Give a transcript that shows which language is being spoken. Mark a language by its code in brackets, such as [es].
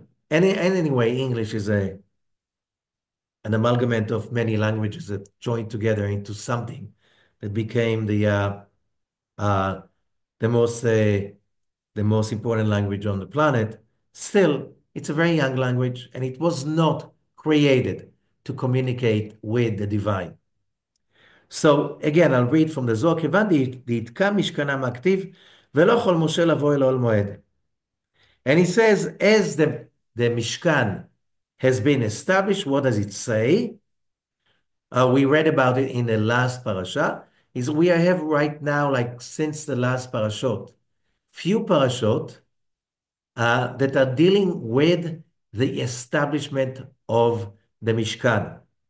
[en] Anyway, English is an amalgamate of many languages that joined together into something that became uh, the most uh, the most important language on the planet. Still, it's a very young language, and it was not created to communicate with the divine. So again, I'll read from the Zohar, [he] כיוון דהתקע משכנם הכתיב, ולא יכול משה לבוא אל אוהל מועד. [en] And he says, as the Mishkan has been established, what does it say? We read about it in the last parasha. Is we have right now, like since the last parashot, few parashot that are dealing with the establishment of the Mishkan.